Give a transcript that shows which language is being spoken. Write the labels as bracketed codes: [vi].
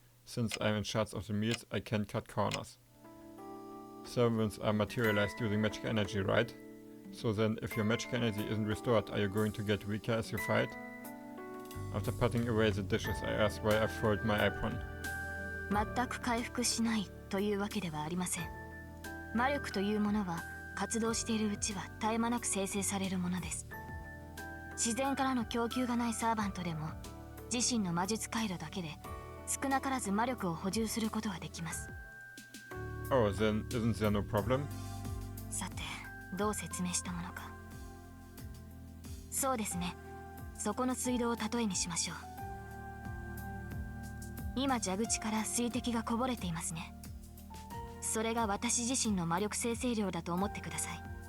[en] Since I'm in charge of the meals, I can cut corners. Servants are materialized using magical energy, right? So then, if your magical energy isn't restored, are you going to get weaker as you fight? After putting away the dishes, I asked why I fold my apron. [ja] 全く回復しないというわけではありません。魔力というものは活動しているうちは絶え間なく生成されるものです。自然からの供給がないサーバントでも自身の魔術回路だけで少なからず魔力を補充することができます。 [en] Oh, then isn't there no problem? [ja] さて、どう説明したものか。そうですね。そこの水道を例えにしましょう。今蛇口から水滴がこぼれていますね。それが私自身の魔力生成量だと思ってください。